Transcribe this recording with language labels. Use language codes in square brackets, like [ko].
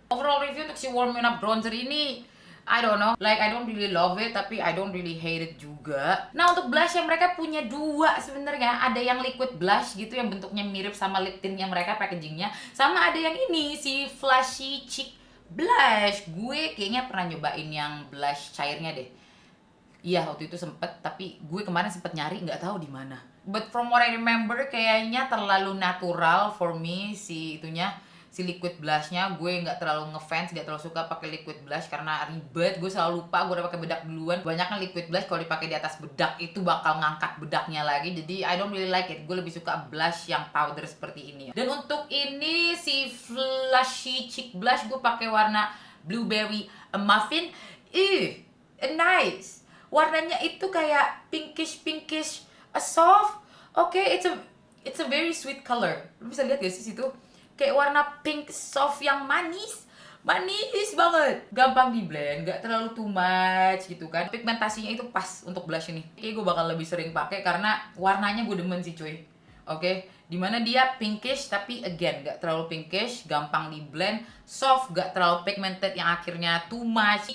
[en] Overall review [id] untuk si [en] Warm Up bronzer ini, I don't know, like I don't really love it, [id] tapi [en] I don't really hate it [id] juga. Nah untuk blush yang mereka punya dua sebenarnya, ada yang liquid blush gitu yang bentuknya mirip sama lip tint yang mereka packagingnya, sama ada yang ini si flashy cheek blush. Gue kayaknya pernah nyobain yang blush cairnya deh. Iya waktu itu sempet, tapi gue kemarin sempet nyari nggak tahu di mana. [en] But from what I remember [id] kayaknya terlalu natural [en] for me [id] si itunya, si liquid blushnya. Gue nggak terlalu ngefans, nggak terlalu suka pakai liquid blush karena ribet. Gue selalu lupa gue udah pakai bedak duluan. Banyak kan liquid blush kalau dipakai di atas bedak itu bakal ngangkat bedaknya lagi. Jadi [en] I don't really like it. [id] Gue lebih suka blush yang powder seperti ini. Dan untuk ini si flashy cheek blush gue pakai warna blueberry muffin. [en] Nice. [id] Warnanya itu kayak pinkish soft. [en] Oke, it's a very sweet color. [id] Lu bisa lihat gak sih situ? Kayak warna pink soft yang manis banget. Gampang di blend, gak terlalu [en] too much [id] gitu kan. Pigmentasinya itu pas untuk blush ini. Kayaknya gue bakal lebih sering pakai karena warnanya gue demen sih cuy. Oke, dimana dia pinkish tapi [en] again [id] gak terlalu pinkish, gampang di blend, soft, gak terlalu pigmented yang akhirnya [en] too much.